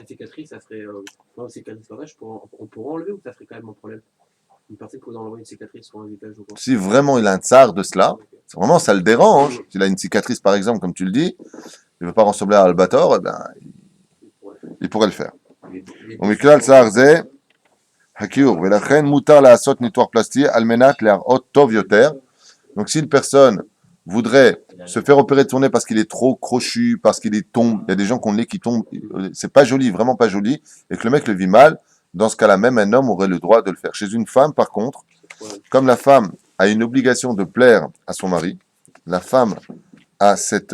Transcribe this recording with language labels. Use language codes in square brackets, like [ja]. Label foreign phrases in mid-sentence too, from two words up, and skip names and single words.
[fr] Les cicatrices, ça serait. Non, cicatrices comme ça, on pourrait enlever ou ça serait quand même un problème? Une personne qui vous enlever une cicatrice sur un visage ou quoi? Si vraiment il a un tsar de cela, si vraiment ça le dérange, s'il a une cicatrice par exemple, comme tu le dis, il ne veut pas ressembler à Albator, eh ben, il pourrait le faire. [he] ומכלל צער זה, הכיעור, ולכן מותר לעשות ניתוח פלסטי על מנת להראות טוב יותר. [fr] Donc si une personne voudrait se faire opérer de son nez parce qu'il est trop crochu, parce qu'il est tombe, il y a des gens qui ont le nez qui tombe, c'est pas joli, vraiment pas joli, et que le mec le vit mal, dans ce cas-là, même un homme aurait le droit de le faire. Chez une femme, par contre, comme la femme a une obligation de plaire à son mari, la femme a cette...